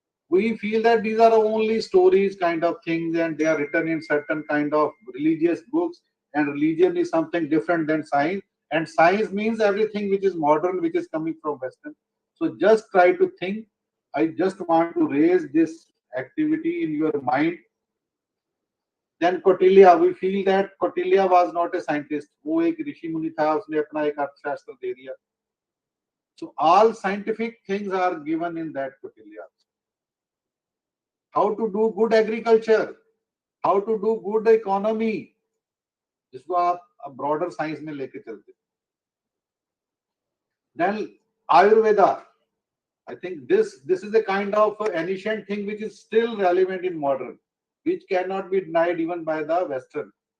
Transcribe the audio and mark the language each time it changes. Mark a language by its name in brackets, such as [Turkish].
[English] We feel that these are only stories kind of things, and they are written in certain kind of religious books, and religion is something different than science, and science means everything which is modern, which is coming from Western. So just try to think. I just want to raise this activity in your mind. Then Kautilya, we feel that Kautilya was not a scientist. [Hindi] वो एक ऋषि मुनि था, उसने अपना एक अर्थशास्त्र दे दिया. [English] So all scientific things are given in that Kautilya. How to do good agriculture, how to do good economy, [Hindi] जिसको आप broader science में लेके चलते. [English] Then Ayurveda. I think this is a kind of ancient thing which is still relevant in modern, which cannot be denied even by the Western.